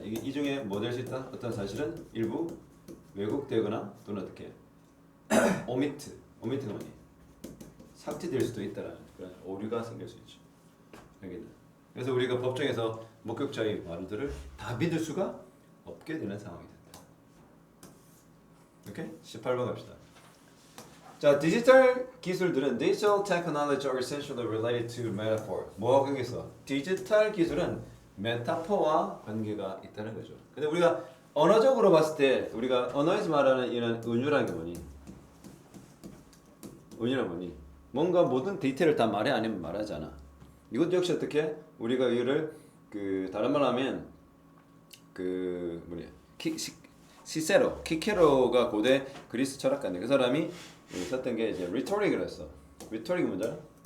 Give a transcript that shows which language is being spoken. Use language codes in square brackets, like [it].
[ko] 이게 이 중에 뭐 될 수 있다? 어떤 사실은 일부 왜곡되거나 또는 어떻게 오미트가 뭐니? 삭제될 수도 있다라는 그런 오류가 생길 수 있죠. 여기는. 그래서 우리가 법정에서 목격자의 말들을 다 믿을 수가 없게 되는 상황이 된다. 오케이? 18번 갑시다. 자, 디지털 기술들은 [en] digital technology are essentially related to metaphor. [ko] 뭐가 여기서? 디지털 기술은 메타포와 관계가 있다는 거죠. 근데 우리가 언어적으로 봤을 때 우리가 언어에서 말하는 이런 은유라는 게 뭐니? 은유란 뭐니? 뭔가 모든 디테일을 다 말해 아니면 말하잖아. 이것 역시 어떻게 우리가 이거를 그 다른 말 하면 그 뭐냐 시세로 키케로가 고대 그리스 철학가인데 그 사람이 썼던 게 이제 리토릭을 했어. 리토릭이 뭔지 알아?